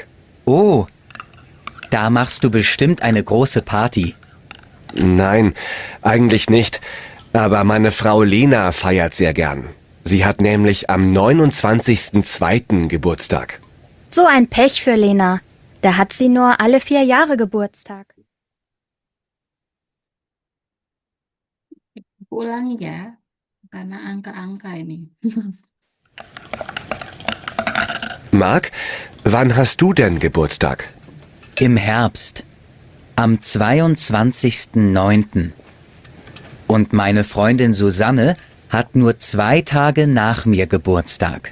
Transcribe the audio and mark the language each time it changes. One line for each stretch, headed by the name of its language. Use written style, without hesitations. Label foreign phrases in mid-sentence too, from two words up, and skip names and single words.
German: Oh, da machst du bestimmt eine große Party. Nein, eigentlich nicht. Aber meine Frau Lena feiert sehr gern. Sie hat nämlich am 29.02. Geburtstag. So ein Pech für Lena. Da hat sie nur alle 4 Jahre Geburtstag.
Indonesian: Aku ulangi ya, karena angka-angka ini.
German: Marc, wann hast du denn Geburtstag? Im Herbst. Am 22.09. Und meine Freundin Susanne hat nur 2 Tage nach mir Geburtstag.